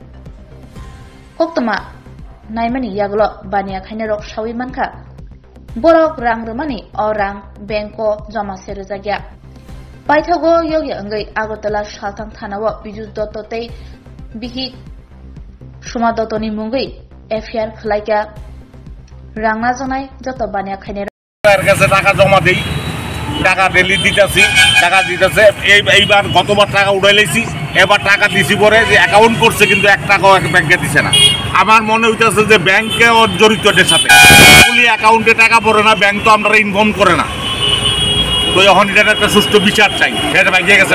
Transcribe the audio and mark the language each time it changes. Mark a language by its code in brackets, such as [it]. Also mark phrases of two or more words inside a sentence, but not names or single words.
[trp] koktama naimani yaglo Bania Khainarok shawi manka borok rang rumani orang bank ko jama serjagya Paithago yogi angai Agartala Shalthang Thanawo Pijus Dotto te Bihik Suma Dotto ni mungui FIR khlaika rangna janai joto Bania Khainarok [bn] এর কাছে টাকা জমা দেই টাকা ডেলি দিতেছি টাকা দিতেছে এইবার গতবার টাকা উড়াই লাইছি এবার টাকা দিছি পরে যে অ্যাকাউন্ট করছে কিন্তু 1 টাকাও ব্যাংকে দিছে না আমার মনে হইতাছে যে ব্যাংকে জড়িত এর সাথে পুলি অ্যাকাউন্টে টাকা পড়ে না ব্যাংক তো আমরা ইনফর্ম করে না তো এখন এটা একটা সুষ্ঠু বিচার চাই এটা ব্যাংকে গেছে